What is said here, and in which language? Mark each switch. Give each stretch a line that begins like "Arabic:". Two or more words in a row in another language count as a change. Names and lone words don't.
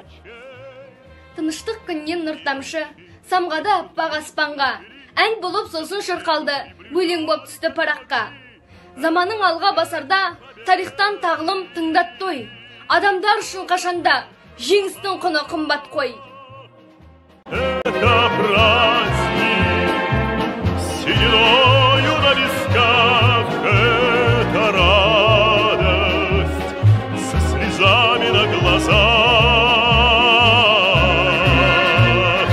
Kazakh: Тыныштық күннен нұр тамшы, самғады аппақ аспанға. Ән болып сосын шырқалды, өлең боп түсті параққа. Заманың алға басарда, тарихтан тағылым тыңдат той. Адамдар үшін қашанда, жеңістің құны қымбат қой.
Russian: Это праздник, сединою на висках, это радость, со слезами на глазах.